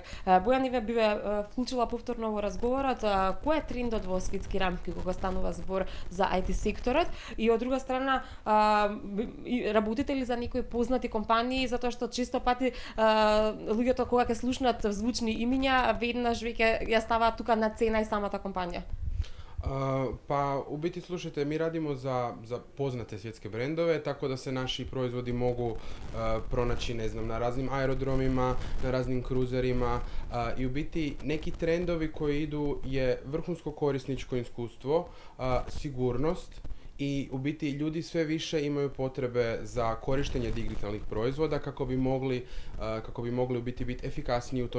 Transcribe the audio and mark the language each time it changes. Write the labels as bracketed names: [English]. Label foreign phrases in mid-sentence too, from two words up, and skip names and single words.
[Macedonian] Бојан, ви биве вклучила повторно во разговорот, кој е трендот во светски рамки кога станува збор за IT секторот и од друга страна работите ли за некои познати компании, затоа што често пати луѓето кога ќе слушнат звучни имиња, веднаш веќе ја ставаат тука на цена и самата компанија. [Croatian] Pa u biti slušajte, mi radimo za poznate svjetske brendove, tako da se naši proizvodi mogu pronaći, ne znam, na raznim aerodromima, na raznim kruzerima i u biti neki trendovi koji idu je vrhunsko korisničko iskustvo, sigurnost i u biti ljudi sve više imaju potrebe za korištenje digitalnih proizvoda kako bi mogli u biti efikasniji u